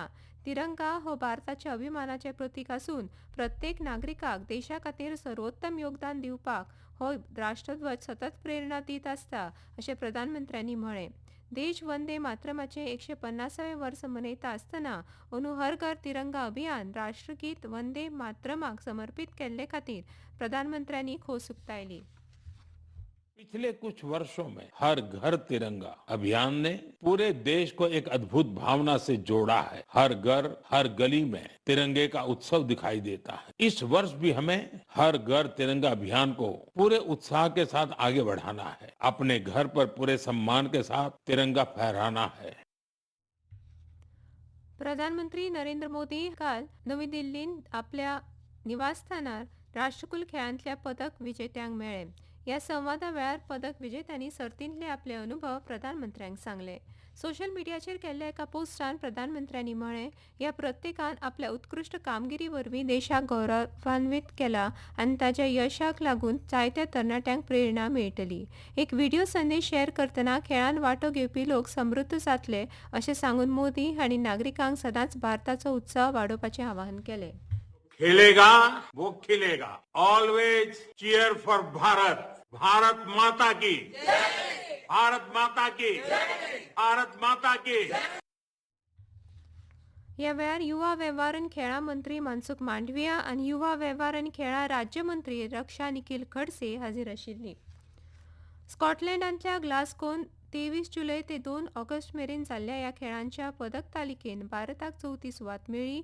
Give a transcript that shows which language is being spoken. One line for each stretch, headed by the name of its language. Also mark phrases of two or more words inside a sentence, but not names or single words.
Konkani: तिरंगा हो भारताच्या अभिमानाचें प्रतीक आसून प्रत्येक नागरिकाक देशा खातीर सर्वोत्तम योगदान दिवपाक हो राष्ट्रध्वज सतत प्रेरणा दीत आसता अशें प्रधानमंत्र्यांनी म्हळें। देश वंदे मातरमाचें 150वें वर्स मनयता आसतना अंदू हर घर तिरंगा अभियान राष्ट्रगीत वंदे मातरमाक समर्पित केल्ले खातीर प्रधानमंत्र्यांनी खोस उक्तायली।
Hindi: पिछले कुछ वर्षों में हर घर तिरंगा अभियान ने पूरे देश को एक अद्भुत भावना से जोड़ा है। हर घर हर गली में तिरंगे का उत्सव दिखाई देता है। इस वर्ष भी हमें हर घर तिरंगा अभियान को पूरे उत्साह के साथ आगे बढ़ाना है। अपने घर पर पूरे सम्मान के साथ तिरंगा फहराना है।
Konkani: प्रधानमंत्री नरेंद्र मोदी काल नवी दिल्लीत आपल्या निवासस्थानार राष्ट्रकुल खेळांतल्या पदक विजेत्यांक मेळ्ळे। ह्या संवादा वेळार पदक विजेत्यांनी सर्तींतले आपले अनुभव प्रधानमंत्र्यांक सांगले।
English: social mediacher
Konkani: केल्ल्या एका पोस्टान प्रधानमंत्र्यांनी म्हळें, ह्या प्रत्येकान आपल्या उत्कृश्ट कामगिरी वरवीं देशाक गौरवान्वित केला आनी ताच्या यशाक लागून जायत्या तरणाट्यांक प्रेरणा मेळटली। एक व्हिडिओ संदेश शेअर करतना खेळांत वांटो घेवपी लोक समृद्ध जातले अशें सांगून मोदी हांणी नागरिकांक सदांच भारताचो उत्सव वाडोवपाचें आवाहन केलें।
Hindi: खेलेगा वो खिलेगा।
English: always cheer for Bharat.
Hindi: भारत माता की जय। भारत माता की जय। भारत माता की जय।
Konkani: ह्या वेळार युवा वेव्हार आनी खेळां मंत्री मनसुख मांडविया आनी युवा वेव्हार आनी खेळां राज्य मंत्री रक्षा निखील खडसे हाजीर आशिल्लीं। स्कॉटलंडांतल्या ग्लास्गोन 23 जुलय ते 2 ऑगस्ट मेरेन जाल्ल्या ह्या खेळांच्या पदक तालिकेन भारताक 34 सुवात मेळ्ळी।